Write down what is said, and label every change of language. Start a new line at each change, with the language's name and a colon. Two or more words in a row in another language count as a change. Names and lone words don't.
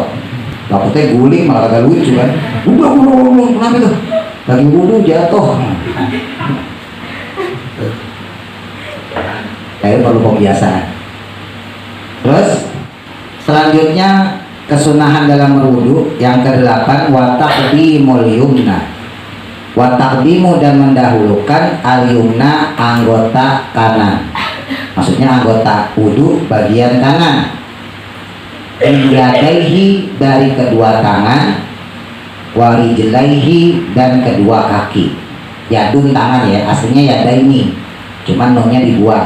Indonesian: Takutnya guling malah agak lucu kan. Udah, kenapa tuh? Lagi wudhu jatuh. Kayak perlu pembiasaan. Terus selanjutnya kesunahan dalam berwudu yang ke-8
Arabic: وتقديم اليمنى. وتقديم
Indonesian: dan mendahulukan al-yumna anggota kanan. Maksudnya anggota wudu bagian kanan. Yadaihi dari kedua tangan, warijlaihi dan kedua kaki. Yadun tangan ya, aslinya yadaini, cuman nonnya dibuang.